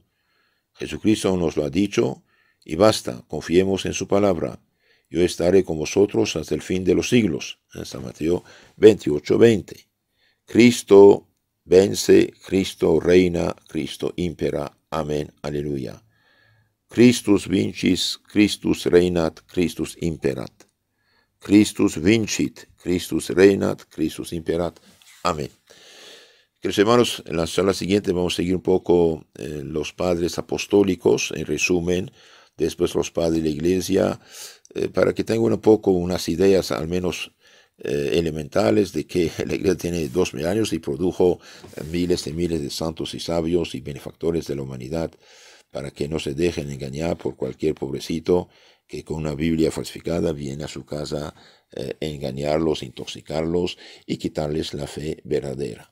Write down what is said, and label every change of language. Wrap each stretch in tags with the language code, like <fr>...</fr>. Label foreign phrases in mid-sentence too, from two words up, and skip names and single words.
<es>Jesucristo nos lo ha dicho, y basta, confiemos en su palabra. Yo estaré con vosotros hasta el fin de los siglos. En San Mateo 28:20. Cristo vence, Cristo reina, Cristo impera. Amén, aleluya.</es> <la>Christus vincis, Christus reinat, Christus imperat. Christus vincit, Christus reinat, Christus imperat.</la> <es>Amén. Queridos hermanos, en la charla siguiente vamos a seguir un poco los padres apostólicos, en resumen, después los padres de la iglesia, para que tengan un poco unas ideas al menos elementales de que la iglesia tiene 2000 años y produjo miles y miles de santos y sabios y benefactores de la humanidad, para que no se dejen engañar por cualquier pobrecito que con una Biblia falsificada viene a su casa engañarlos, intoxicarlos y quitarles la fe verdadera.</es>